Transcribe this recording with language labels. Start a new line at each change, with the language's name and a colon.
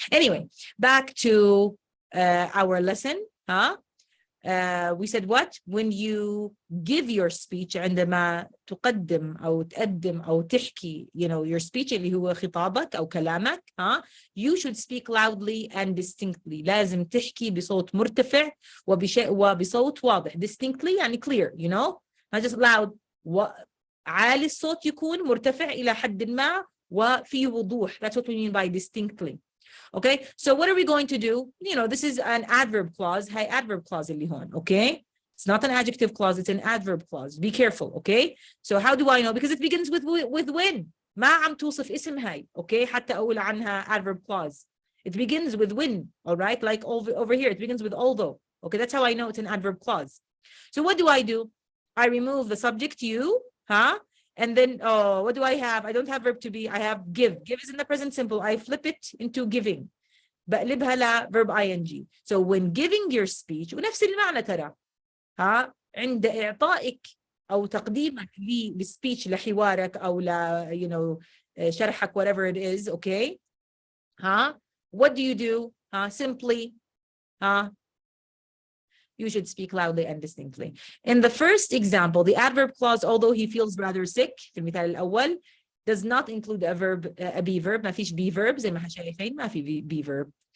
English: Anyway, back to our lesson. We said what? When you give your speech,
Arabic: عندما تقدم أو تقدم أو تحكي,
English: your speech
Arabic: اللي هو خطابك أو كلامك,
English: you should speak loudly and distinctly.
Arabic: لازم تحكي بصوت مرتفع وبصوت واضح.
English: Distinctly يعني clear, not just loud.
Arabic: عالي الصوت يكون مرتفع إلى حد ما وفي وضوح.
English: That's what we mean by distinctly. Okay, so what are we going to do? This is an adverb clause. Hey, adverb clause
Arabic: اللي هون.
English: Okay, it's not an adjective clause, it's an adverb clause. Be careful. Okay, so how do I know? Because it begins with when.
Arabic: ما عم توصف اسم هاي.
English: Okay,
Arabic: حتى أقول عنها
English: adverb clause. It begins with when. All right, like over here, it begins with although. Okay, that's how I know it's an adverb clause. So what do? I remove the subject you, and then, what do I have? I don't have verb to be. I have give. Give is in the present simple. I flip it into giving.
Arabic: بقلبها ل
English: verb ing. So when giving your speech,
Arabic: ونفس المعنى ترى. عند إعطائك أو تقديمك للسبيتش لحوارك أو ل شرحك,
English: whatever it is. Okay. What do you do? Simply, you should speak loudly and distinctly. In the first example, the adverb clause, although he feels rather sick,
Arabic: في المثال الأول,
English: does not include a verb, a be verb.
Arabic: ما فيش
English: be verb
Arabic: زي ما احنا شايفين، ما في
English: be verb.